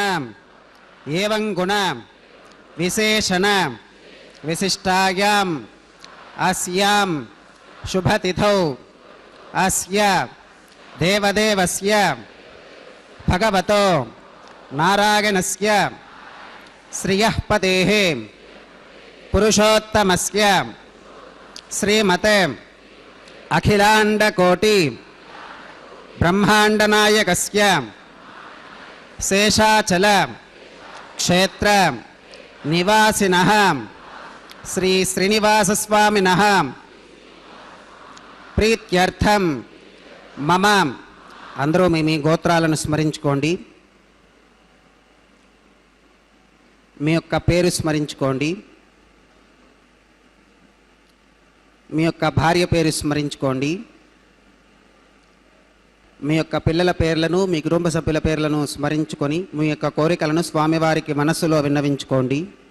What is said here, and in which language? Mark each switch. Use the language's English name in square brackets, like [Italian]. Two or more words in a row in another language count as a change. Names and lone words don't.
[Sanskrit] एवं गुण विशेषण विशिष्टायां अस्यां शुभतिथौ अस्य देवदेवस्य भगवतो नारायणस्य श्रियः पतेः पुरुषोत्तमस्य श्रीमते अखिलाण्डकोटि ब्रह्माण्डनायकस्य शेषाचल क्षेत्र निवासिनः श्री श्रीनिवास स्वामिनः प्रीत्यर्थं मम [Telugu] అందరూ మీ గోత్రాలను స్మరించుకోండి. మీ యొక్క పేరు స్మరించుకోండి. మీ యొక్క భార్య పేరు స్మరించుకోండి. మీ యొక్క పిల్లల పేర్లను, మీ కుటుంబ సభ్యుల పేర్లను స్మరించుకొని మీ యొక్క కోరికలను స్వామివారికి మనస్సులో విన్నవించుకోండి.